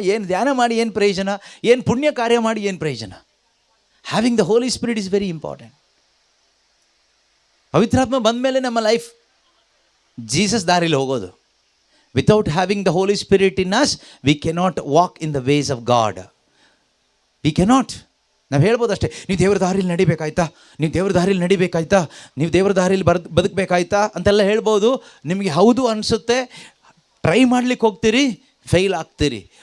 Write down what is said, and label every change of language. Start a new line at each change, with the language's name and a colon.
Kannada: ಏನು ಧ್ಯಾನ ಮಾಡಿ ಏನು ಪ್ರಯೋಜನ? ಏನು ಪುಣ್ಯ ಕಾರ್ಯ ಮಾಡಿ ಏನು ಪ್ರಯೋಜನ?
English: Having the Holy Spirit is very important.
Kannada: ಪವಿತ್ರಾತ್ಮ ಬಂದ ಮೇಲೆ ನಮ್ಮ ಲೈಫ್ ಜೀಸಸ್ ದಾರಿಲಿ ಹೋಗೋದು.
English: Without having the Holy Spirit in us, we cannot walk in the ways of God. We cannot.
Kannada: ನಾವು ಹೇಳ್ಬೋದು ಅಷ್ಟೇ, ನೀವು ದೇವ್ರ ದಾರಿಯಲ್ಲಿ ನಡಿಬೇಕಾಯ್ತಾ, ನೀವು ದೇವ್ರ ದಾರಿಯಲ್ಲಿ ನಡಿಬೇಕಾಯ್ತಾ, ನೀವು ದೇವ್ರ ದಾರಿಯಲ್ಲಿ ಬದುಕಬೇಕಾಯ್ತಾ ಅಂತೆಲ್ಲ ಹೇಳ್ಬೋದು. ನಿಮಗೆ ಹೌದು ಅನಿಸುತ್ತೆ, ಟ್ರೈ ಮಾಡ್ಲಿಕ್ಕೆ ಹೋಗ್ತೀರಿ, ಫೇಲ್ ಆಗ್ತೀರಿ.